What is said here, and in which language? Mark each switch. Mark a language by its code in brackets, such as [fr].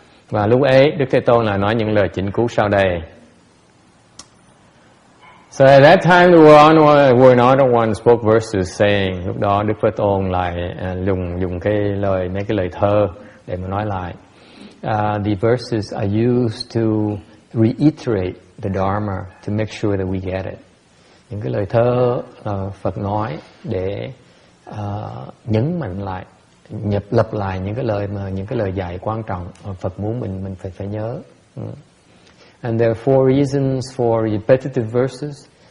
[vi] Và lúc ấy, Đức Thế Tôn lại nói những lời chỉnh cứu sau đây. [en] So at that time, the World Honored One spoke verses saying, [vi] lúc đó Đức Thế Tôn lại dùng mấy cái lời thơ để mà nói lại. [en] The verses are used to reiterate the Dharma to make sure that we get it. [vi] Những cái lời thơ Phật nói để nhấn mạnh lại, lặp lại những cái lời dạy quan trọng Phật muốn mình phải nhớ. [en] And there are four reasons for repetitive verses.